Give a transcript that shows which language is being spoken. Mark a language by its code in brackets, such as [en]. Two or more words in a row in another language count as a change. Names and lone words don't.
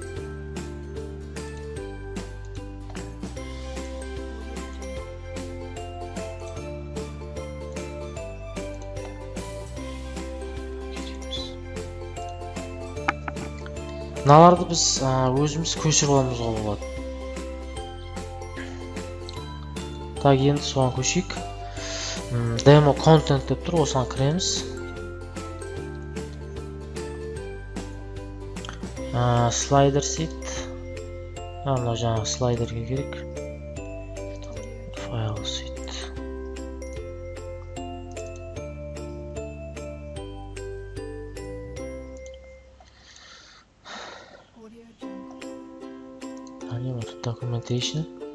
[kk] Мыналарды біз өзіміз көшіріп аламызға болады. Так, енді соған көшейік. [en] Demo content [kk] деп тұр, осыған кіреміз. [en] Slider set. [kk] Мына жаңа слайдерге керек. [en] File set. Documentation.